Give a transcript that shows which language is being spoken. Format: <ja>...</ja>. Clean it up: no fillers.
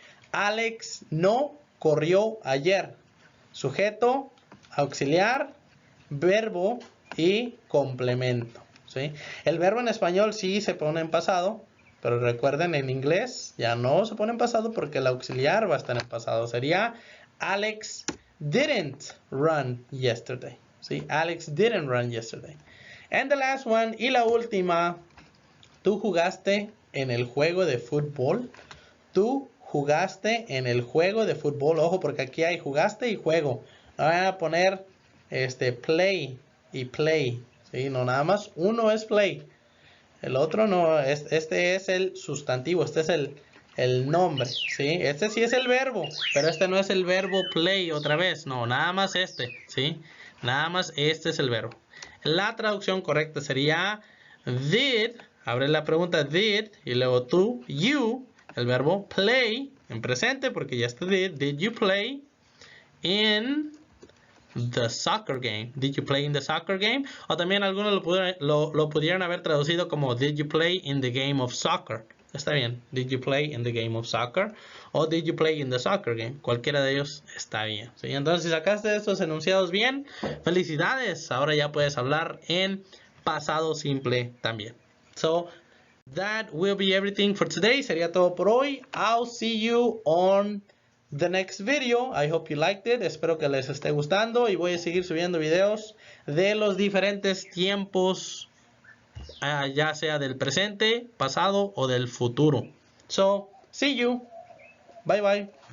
<es>Alex no corrió ayer. Sujeto, auxiliar, verbo y complemento. ¿Sí? El verbo en español sí se pone en pasado, Pero recuerden, en inglés ya no se pone en pasado porque el auxiliar va a estar en pasado. Sería</es> <en>Alex didn't run yesterday. ¿Sí? Alex didn't run yesterday. And the last one,</en> <es>y la última, ¿tú jugaste en el juego de fútbol? ¿Tú jugaste en el juego de fútbol? Ojo, porque aquí hay jugaste y juego. No van a poner play y play. ¿Sí? No, nada más uno es play. El otro no, este es el sustantivo, este es el nombre, ¿sí? Este sí es el verbo, pero este no es el verbo play otra vez, no, nada más este, ¿sí? Nada más este es el verbo. La traducción correcta sería did, abre la pregunta did, y luego tú, you, el verbo play, en presente porque ya está</es> <en>did you play in the soccer game? Did you play in the soccer game?</en> <es>O también algunos lo pudieran haber traducido como</es> <en>did you play in the game of soccer?</en> <es>Está bien.</es> <en>Did you play in the game of soccer? O did you play in the soccer game?</en> <es>Cualquiera de ellos está bien. ¿Sí? Entonces, si sacaste estos enunciados bien, felicidades. Ahora ya puedes hablar en pasado simple también.</es> <en>So, that will be everything for today.</en> <es>Sería todo por hoy.</es> <en>I'll see you on the next video. I hope you liked it.</en> <es>Espero que les esté gustando y voy a seguir subiendo videos de los diferentes tiempos, ya sea del presente, pasado o del futuro.</es> <en>So, see you. Bye bye.</en>